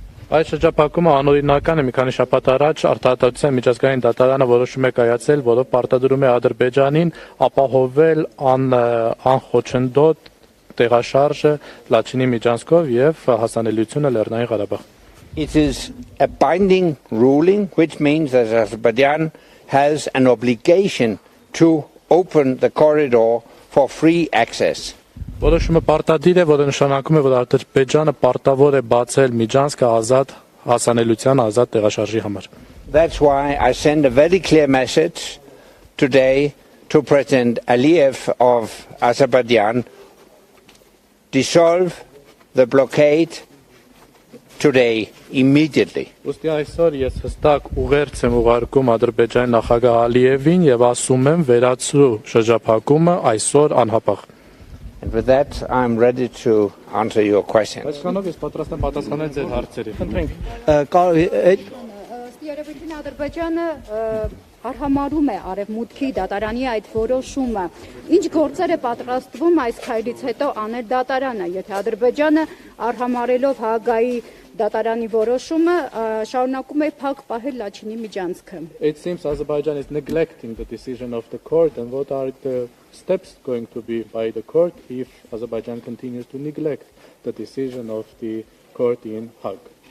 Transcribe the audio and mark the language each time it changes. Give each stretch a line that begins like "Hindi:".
Armenian: Այս շրջափակումը անօրինական է։ Մի քանի շաբաթ առաջ Արտահայտության միջազգային դատարանը որոշում է կայացել, որով պարտադրում է Ադրբեջանին ապահովել անխոչնդոտ տեղաշարժը Լաչինի միջանցքով եւ հասանելիությունը Լեռնային Ղարաբաղ։
English: It is a binding ruling, which means that Azerbaijan has an obligation to open the corridor for free access.
Armenian: Որոշումը պարտադիր է, որը նշանակում է, որ Ադրբեջանը պարտավոր է բացել միջանցքը ազատ հասանելիության ազատ տեղաշարժի համար։
English: That's why I send a very clear message today to President Aliyev of Azerbaijan: dissolve the blockade today, immediately.
Armenian: Ոստի այսօր ես հստակ ուղերձ եմ ուղարկում Ադրբեջանի նախագահ Ալիևին եւ ասում եմ վերացրու շրջափակումը այսօր անհապաղ։
English: And with that, I'm ready to answer your questions.
Armenian: Այսքանով ես պատրաստ եմ պատասխանել ձեր հարցերին։ Երևույթին Ադրբեջանը արհամարում է Արևմուտքի դատարանի այդ որոշումը։ Ինչ գործեր է պատրաստվում այս քայլից հետո անել դատարանը, եթե Ադրբեջանը արհամարելով Հաագայի դատարանի որոշումը շարունակում է փակ պահել Լաչինի միջանցքը։
English: It seems Azerbaijan is neglecting the decision of the court, and what are the steps going to be by the court if Azerbaijan continues to neglect the decision of the court in Hague?